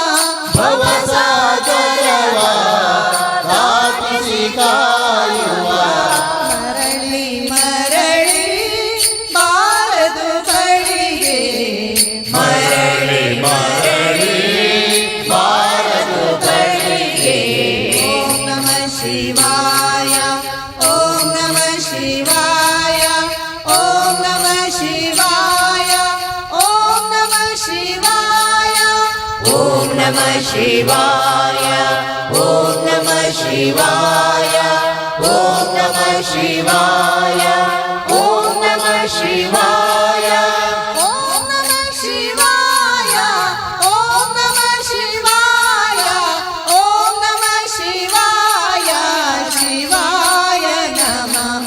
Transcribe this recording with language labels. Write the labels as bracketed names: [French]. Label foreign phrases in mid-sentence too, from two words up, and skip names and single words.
[Kannada] ಭವಸಾಗರವ ದಾಟಿಸಿ ಕಾಯುವ ಮರಳಿ ಮರಳಿ ಬಾರದು ಬಳಿಗೆ ಮರಳಿ ಮರಳಿ ಬಾರದು ಬಳಿಗೆ [Sanskrit] ಓಂ ನಮಃ ಶಿವಾಯ ಓಂ ನಮಃ ಶಿವಾಯ ಓಂ ನಮಃ ಶಿವಾಯ ಓಂ ನಮಃ ಶಿವಾಯ ಓಂ ನಮಃ ಶಿವಾಯ ಓಂ ನಮಃ ಶಿವಾಯ ಓಂ ನಮಃ ಶಿವಾಯ ಓಂ ನಮಃ ಶಿವಾಯ ಓಂ ನಮಃ ಶಿವಾಯ ಓಂ ನಮಃ ಶಿವಾಯ ಓಂ ನಮಃ ಶಿವಾಯ ಶಿವಾಯ ನಮಃ